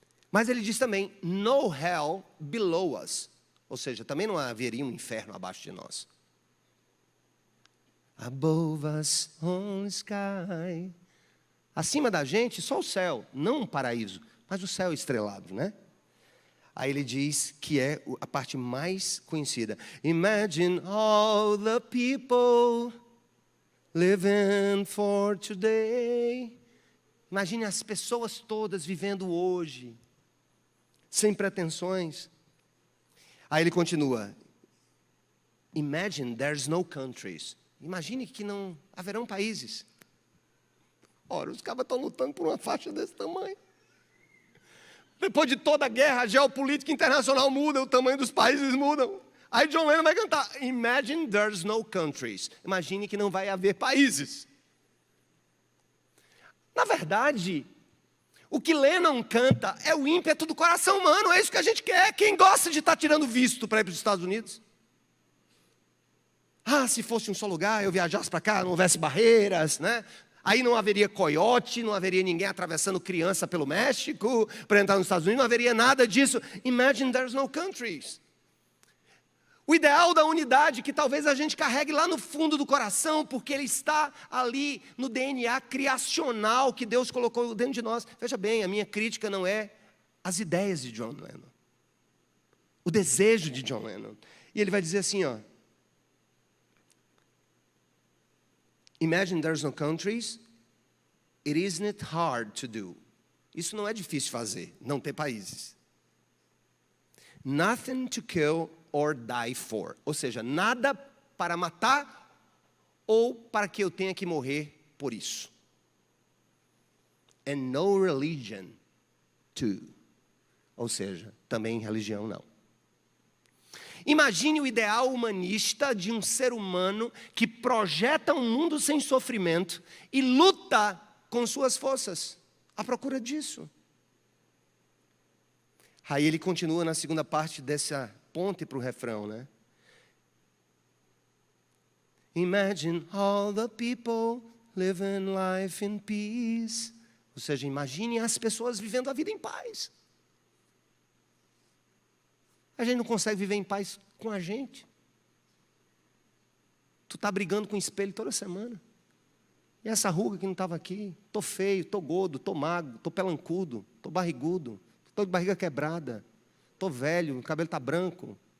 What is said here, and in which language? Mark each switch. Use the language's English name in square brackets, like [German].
[Portuguese] Mas ele diz também, [English] no hell below us. [Portuguese] Ou seja, também não haveria um inferno abaixo de nós. [English] Above us, only sky. [Portuguese] Acima da gente, só o céu, não um paraíso, mas o céu estrelado, né? Aí ele diz que é a parte mais conhecida. [English] Imagine all the people living for today. [Portuguese] Imagine as pessoas todas vivendo hoje, sem pretensões. Aí ele continua. [English] Imagine there's no countries. [Portuguese] Imagine que não haverão países. Ora, os cabas estão lutando por uma faixa desse tamanho. Depois de toda a guerra, a geopolítica internacional muda, o tamanho dos países mudam. Aí John Lennon vai cantar, [English] Imagine there's no countries. [Portuguese] Imagine que não vai haver países. Na verdade, o que Lennon canta é o ímpeto do coração humano, é isso que a gente quer. Quem gosta de estar tirando visto para ir para os Estados Unidos? Ah, se fosse um só lugar, eu viajasse para cá, não houvesse barreiras, né? Aí não haveria coiote, não haveria ninguém atravessando criança pelo México para entrar nos Estados Unidos, não haveria nada disso. [English] Imagine there's no countries. [Portuguese] O ideal da unidade que talvez a gente carregue lá no fundo do coração, porque ele está ali no DNA criacional que Deus colocou dentro de nós. Veja bem, a minha crítica não é as ideias de John Lennon, o desejo de John Lennon. E ele vai dizer assim, ó. [English] Imagine there's no countries, it isn't hard to do. [Portuguese] Isso não é difícil fazer, não ter países. [English] Nothing to kill or die for. [Portuguese] Ou seja, nada para matar ou para que eu tenha que morrer por isso. [English] And no religion too. [Portuguese] Ou seja, também religião não. Imagine o ideal humanista de um ser humano que projeta um mundo sem sofrimento e luta com suas forças à procura disso. Aí ele continua na segunda parte dessa ponte para o refrão, né? [English] Imagine all the people living life in peace. [Portuguese] Ou seja, imagine as pessoas vivendo a vida em paz. A gente não consegue viver em paz com a gente. Tu está brigando com o espelho toda semana. E essa ruga que não estava aqui? Tô feio, tô gordo, tô magro, tô pelancudo, tô barrigudo, tô de barriga quebrada, tô velho, o cabelo está branco.